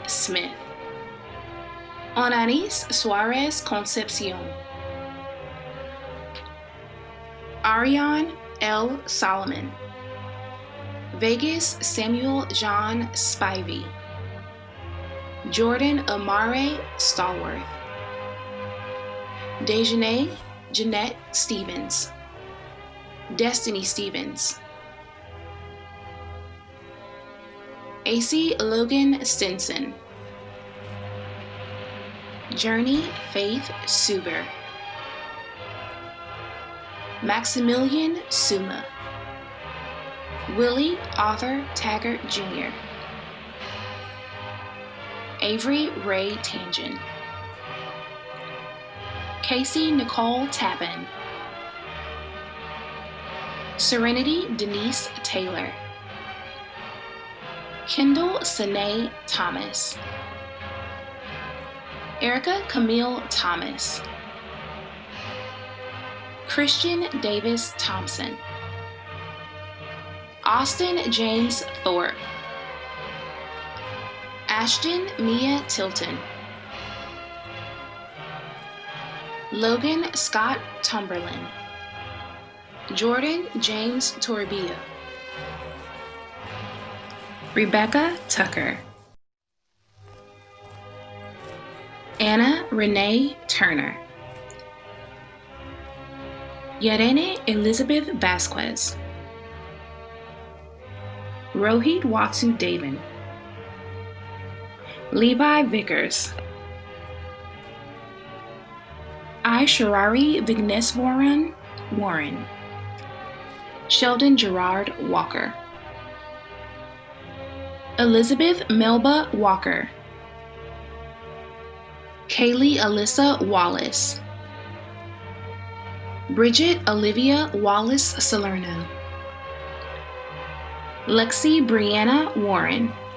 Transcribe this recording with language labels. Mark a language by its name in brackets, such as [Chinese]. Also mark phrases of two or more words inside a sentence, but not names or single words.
[English] Smith, Onanis Suarez Concepcion, Ariane L. Solomon, Vegas Samuel John Spivey, Jordan Amare Stallworth, Dejanay Jeanette Stevens, Destiny Stevens, AC Logan Stinson, Journey Faith Suber, Maximilian Suma, Willie Arthur Taggart Jr., Avery Ray Tangent, Casey Nicole Tappan, Serenity Denise Taylor, Kendall Sine Thomas, Erica Camille Thomas, Christian Davis Thompson, Austin James Thorpe, Ashton Mia Tilton, Logan Scott Tumberland, Jordan James Toribia, Rebecca Tucker, Anna Renee Turner, Yarene Elizabeth Vasquez, Rohit Watsu Davin, Levi Vickers, Sharari Vigneswaran Warren, Sheldon Gerard Walker, Elizabeth Melba Walker, Kaylee Alyssa Wallace, Bridget Olivia Wallace Salerno, Lexi Brianna Warren,